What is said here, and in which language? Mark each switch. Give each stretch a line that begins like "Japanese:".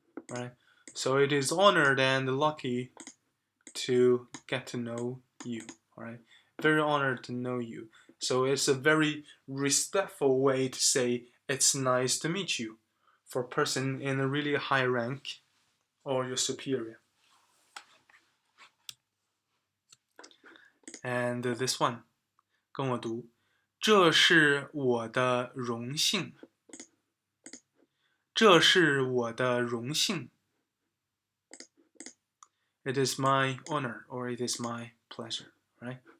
English: Right? So it is honored and lucky to get to know you. Alright, very honored to know you. So it's a very respectful way to say it's nice to meet you for a person in a really high rank or your superior. And this one,
Chinese: 跟我读，这是我的荣幸，这是我的荣幸。
English: It is my honor or it is my pleasure, right?